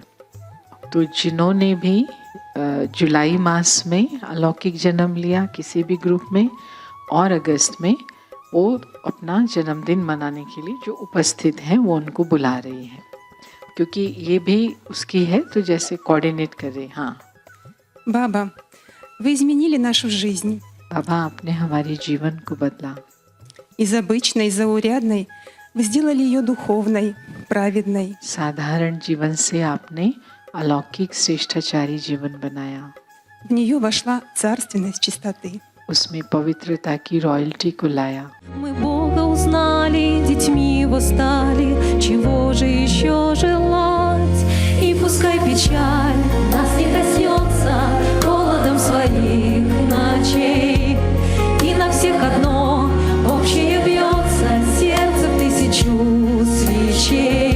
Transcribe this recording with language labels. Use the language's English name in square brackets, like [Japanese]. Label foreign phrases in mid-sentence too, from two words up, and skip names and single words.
[Hindi] तो जिन्होंने भी जुलाई मास में अलौकिक जन्म लिया किसी भी ग्रुप में, और अगस्त में, वो अपना जन्मदिन मनाने के लिए जो उपस्थित हैं वो उनको बुला रही है, क्योंकि ये भी उसकी है, तो जैसे कोऑर्डिनेट कर रहे। हाँ [Russian] Баба, вы изменили нашу жизнь. [Hindi] बाबा, आपने हमारे जीवन को बदला। [Russian] Из обычной, заурядной вы сделали ее духовной, праведной. [Hindi] साधारण जीवन से आपने अलौकिक श्रेष्ठाचारी जीवन बनाया। [Russian] В нее вошла царственность чистоты. [Hindi] उसमें पवित्रता की रॉयल्टी को लाया। [Russian] Мы Бога узнали, детьми Его стали, чего же еще желать? И пускай печаль нас не коснется холодом своих ночей, и на всех одно общее бьется сердце в 1000 свечей.